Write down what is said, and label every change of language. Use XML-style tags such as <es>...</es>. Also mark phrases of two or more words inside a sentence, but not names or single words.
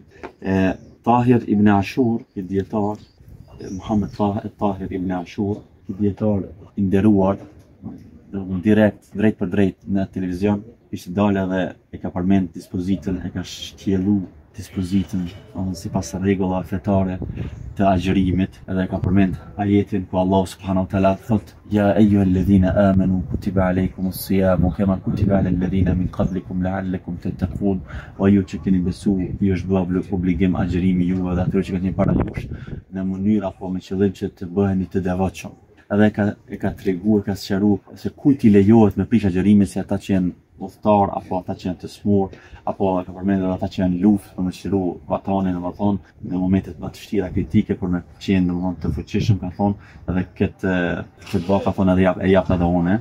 <sq>Tahir ibn Ashur, i dietar, Muhammed Tahir ibn Ashur, i dietar i nderuar, direkt, drejt për drejt në televizion, ishte dalë edhe e ka përmend dispozitën, e ka shkjellu dispozitën sipas rregullave fetare të agjerimit, edhe e ka përmend ajetin ku Allah</sq> <ar>سبحانه وتعالى</ar> <sq>thot:</sq> <ar>"يا أيها الذين آمنوا كتب عليكم الصيام كما كتب على الذين من قبلكم لعلكم تتقون."</ar> <sq>O ju që keni besu, ju është bërë obligim agjerimi juve dhe atyre që keni para jush në mënyrë apo me qëllim që të bëheni të devotshëm. Edhe e ka treguar, ka sqaruar se kujt i lejohet me prish agjerimin, si ata që janë udhëtar apo ata që janë të smur, apo ka përmendur ata që janë luftë për me çliru vatanin, domethënë në momentet më të vështira kritike për me qenë domethënë të fuqishëm, ka thonë, edhe këtë vaka ka thonë edhe e jap edhe unë.</sq>